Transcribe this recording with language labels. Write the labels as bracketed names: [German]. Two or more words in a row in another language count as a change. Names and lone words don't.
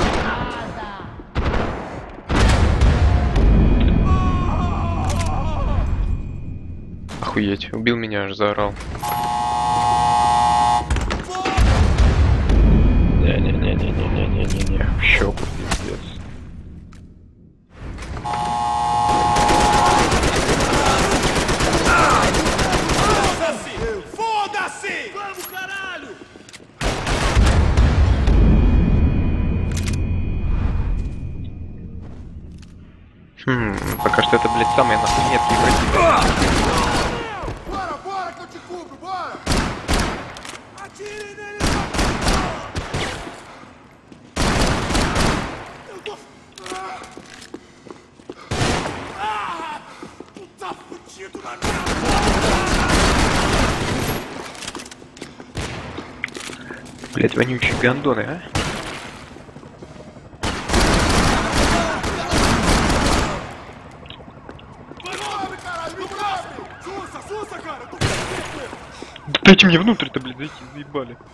[Russian] Охуеть, убил меня, аж заорал. Не-не-не-не-не-не-не-не. В щеку, пиздец. [Portuguese] Foda-se! Vamos, caralho! [Russian] Пока что это, блядь, самые нахуйнетки противники. [Portuguese] Bora, bora que eu te cubro, bora! Atire nele! Eu tô... Tu tá fudido na minha... [Russian] Блядь, вонючие гандоны, а? Дайте мне внутрь-то, блядь, зайти, заебали.